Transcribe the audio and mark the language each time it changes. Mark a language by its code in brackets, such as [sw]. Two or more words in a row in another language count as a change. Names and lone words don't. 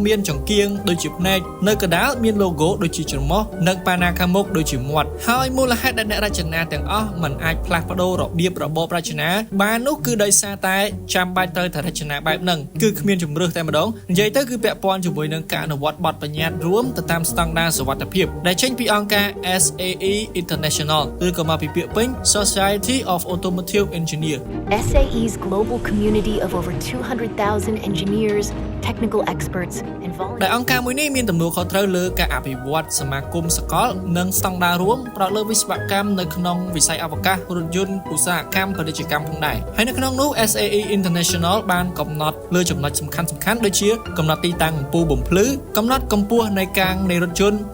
[km] មានចង្គៀងដូចជាភ្នែកនៅកណ្ដាលមាន logo ដូចជាច្រមុះនិងប៉ាណាខាងមុខដូចជាមាត់ហើយមូលហេតុដែលអ្នករចនាទាំងអស់មិនអាចផ្លាស់ប្ដូររបៀបរបបរចនាបាននោះគឺដោយសារតែចាំបាច់ត្រូវតែរចនាបែបហ្នឹងគឺគ្មានជំរឿសតែម្ដងនិយាយទៅគឺពាក់ព័ន្ធជាមួយនឹងការអនុវត្តបទបញ្ញត្តិរួមទៅតាមស្តង់ដារសុវត្ថិភាពដែលចេញពីអង្គការ SAE International ឬក៏មកពីពាក្យពេញ Society of Automotive Engineers [en] SAE's global community of over 200,000 engineers, technical experts, and [km] ដែល [en] volunteers. [km] អង្គការមួយនេះមានទំនួលខុសត្រូវលើការអភិវឌ្ឍសមាគមសកលនិងស្តង់ដាររួមផ្ដោតលើវិស្វកម្មនៅក្នុងវិស័យអវកាសរថយន្តឧស្សាហកម្មពាណិជ្ជកម្មផងដែរ ហើយនៅក្នុងនោះ SAE International បានកំណត់លើចំណុចសំខាន់ដូចជាកំណត់ទីតាំងអំពូលបំភ្លឺកំណត់កម្ពស់នៃកាំងនៃរថយន្ត